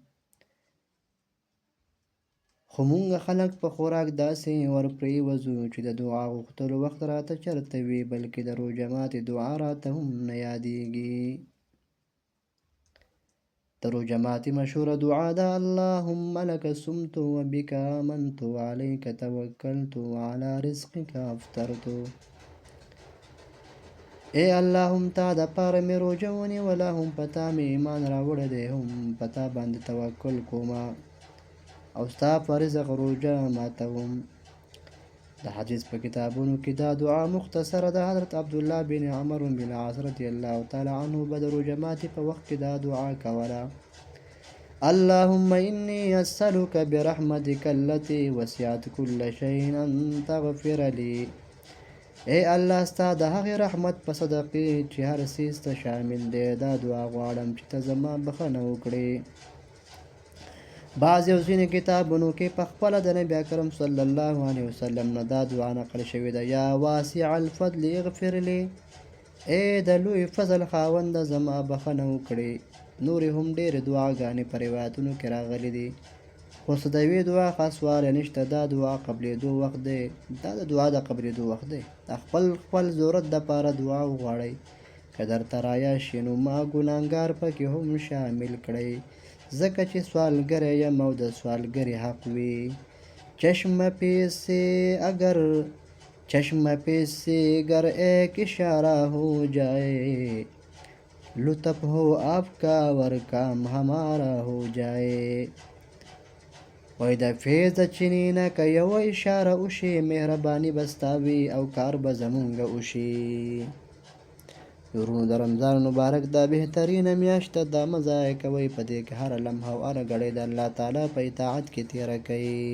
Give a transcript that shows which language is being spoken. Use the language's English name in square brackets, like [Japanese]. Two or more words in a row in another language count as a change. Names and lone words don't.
[Pashto] خو مونږ خلک په خوراک داسې ورپرېوځو چې د دعا غوښتلو وخت راته چرته وي، بلکې د روژه ماتي دعا راته هم نه یادېږي. د روژه ماتي مشهوره دعا ده: [Arabic] اللهم لك صمت وبك آمنت وعليك توکلت وعلى رزقك افطرت. [Pashto] اے الله، هم تا د پاره مې روژه ونیوله، هم په تا مې ایمان راوړی دی، هم په تا باندې توکل کومه او ستا په رزق روژه ماتوم. د حدیث په کتابونو کې دا دعا مختصره ده. حضرت عبدالله بن عمرو بن العاص [Arabic] رضی الله تعالی عنه [Pashto] به د روژه ماتي په وخت کې دا دعا کوله: [Arabic] اللهم إني أسألك برحمتك التي وسعت كل شيء أن تغفر لي. [Pashto] اے الله، ستا د هغې رحمت په صدقې چې هر څیز ته شامل دی، دا دعا غواړم چې ته زما بخښنه وکړې. بعض یو ځینې کتابونو کې په خپله د نبي اکرم [Arabic] صلی الله علیه وسلم [Pashto] نه دا دعا نقل شوې ده: [Arabic] یا واسع الفضل اغفر لي. [Pashto] اے د لوی فضل خاونده، زما بخښنه وکړې. نورې هم ډېرې دعاګانې په روایتونو کې راغلي دي، خو څه د یوې دعا خاصوالی نشته. دا دعا قبلېدو وخت دی، دا د دعا د قبلېدو وخت دی. د خپل ضرورت دپاره دعا وغواړئ. که درته رایاشي نو ما ګناهګار پکې هم شامل کړئ، ځکه چې سوالګری یم او د سوالګري حق وي. [Urdu] چشم پیسے گر ایک اشارہ ہو جائے، لطف ہو آپ کا ور کام ہمارا ہو جائے. [Pashto] وای د فیض د چینې نه که یوه اشاره وشي، مهرباني به ستا وي او کار به زمونږه وشي. ورونو، د رمضان مبارک دا بهترینه میاشت ده، دا مه ضایع کوئ. په دې کې هره لمحه او هره ګړۍ د الله تعالی په اطاعت کې تېره کوئ.